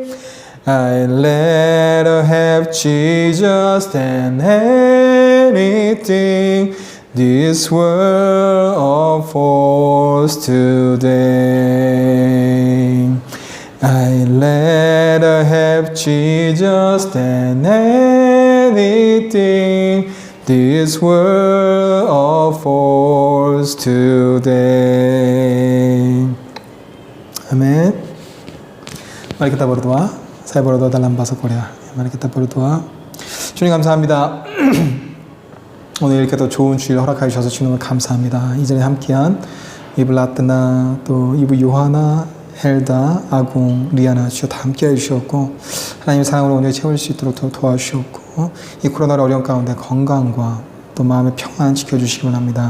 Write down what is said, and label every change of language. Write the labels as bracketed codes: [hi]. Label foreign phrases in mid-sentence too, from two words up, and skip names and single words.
[en] I rather have Jesus than anything this world offers today. I rather have Jesus than anything this world offers today. [id] Amin. Mari kita berdoa. Saya berdoa dalam bahasa Korea. Mari kita berdoa. [ko] 주님 감사합니다. 오늘 이렇게 또 좋은 주일 허락해 주셔서 주님을 감사합니다. 이 전에 함께한 이블라트나 또 이브 요하나, 헬다, 아궁, 리아나 주여 다 함께해 주셨고 하나님의 사랑으로 온전히 채울 수 있도록 도와주셨고 이 코로나의 어려운 가운데 건강과 또 마음의 평안 지켜주시기 원합니다.